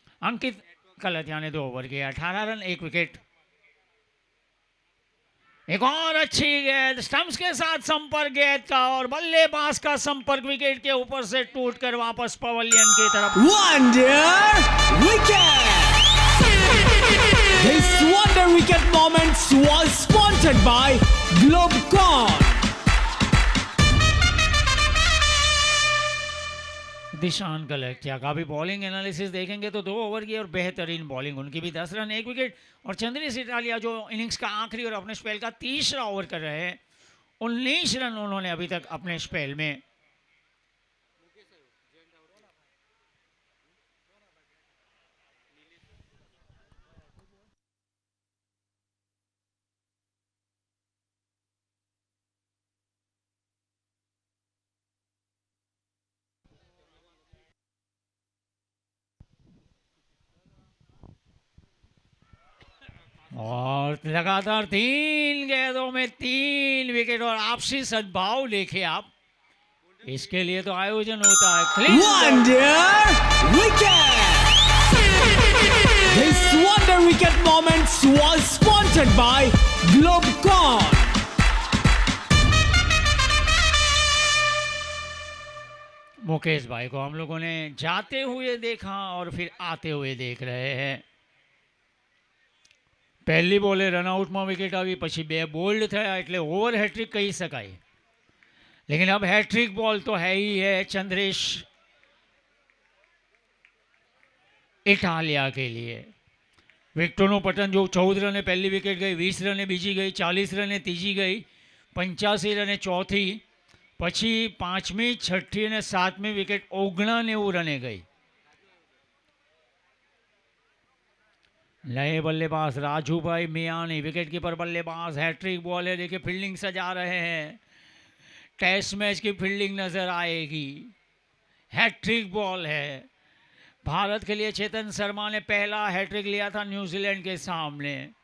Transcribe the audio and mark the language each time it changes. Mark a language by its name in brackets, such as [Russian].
[Hindi] अंकित कलतिया ने 2 ओवर किए, 18 run, 1 wicket. एक और अच्छी गेंद, स्टंप्स के साथ संपर्क गेंद का, और बल्लेबाज का संपर्क विकेट के ऊपर से टूटकर वापस पवेलियन की तरफ। [English] Wonder wicket. This wonder wicket moment was sponsored by Globecon. [Hindi] दिशान कलेक्टिया का भी बॉलिंग एनालिसिस देखेंगे तो 2 ओवर की और बेहतरीन बॉलिंग, उनकी भी 10 रन, 1 विकेट। और चंद्रेश इटालिया जो इनिंग्स का आखिरी और अपने स्पेल का 3रा ओवर कर रहे हैं, 19 रन उन्होंने अभी तक अपने स्पेल में। और लगातार 3 गेंदों में 3 विकेट और आपसी सद्भाव देखे आप, इसके लिए तो आयोजन होता है। Wonder wicket. Wonder Wicket Moments was sponsored by Globecon. Mukesh भाई को हम लोगों ने जाते हुए देखा और फिर आते हुए देख रहे हैं. [Gujarati] પહેલી બોલે રનઆઉટમાં વિકેટ આવી, પછી 2 બોલ્ડ થયા એટલે ઓવર હેટ્રિક કહી શકાય. [Hindi] लेकिन अब हैट्रिक बॉल तो है ही है चंद्रेश इटालिया के लिए. [Gujarati] વિકેટોનું પતન જો 14 રને પહેલી વિકેટ ગઈ, 20 રને બીજી ગઈ, 40 રને ત્રીજી ગઈ, 85 રને ચોથી, પછી 5મી, 6ઠ્ઠી અને 7મી વિકેટ 99 રને ગઈ. [Hindi] नए बल्लेबाज राजू भाई मियानी, विकेट कीपर बल्लेबाज, हैट्रिक बॉल है. देखिए फील्डिंग सजा रहे हैं. टेस्ट मैच की फील्डिंग नजर आएगी. हैट्रिक बॉल है भारत के लिए. चेतन शर्मा ने पहला हैट्रिक लिया था न्यूजीलैंड के सामने.